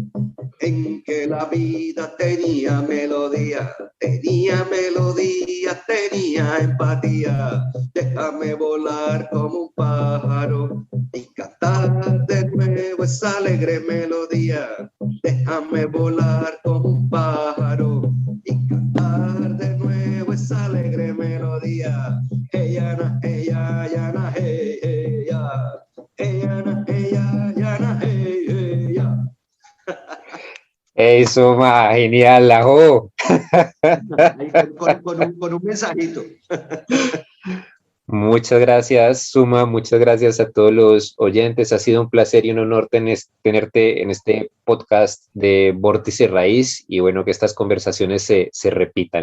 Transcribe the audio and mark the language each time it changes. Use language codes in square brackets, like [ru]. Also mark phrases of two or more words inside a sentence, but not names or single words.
[es] En que la vida tenía empatía. Déjame volar como un pájaro y cantar de nuevo esa alegre melodía. Déjame volar como un pájaro y cantar de nuevo esa alegre melodía. Hey, yana, hey, ya, yana, hey, hey, ya. Hey, yana, hey, ya, yana, hey, hey, ya. ¡Ey, Suma! ¡Genial! ¡Ajo! Ahí con un mensajito. Muchas gracias, Suma. Muchas gracias a todos los oyentes. Ha sido un placer y un honor tenerte en este podcast de Vórtice Raíz y bueno, que estas conversaciones se repitan.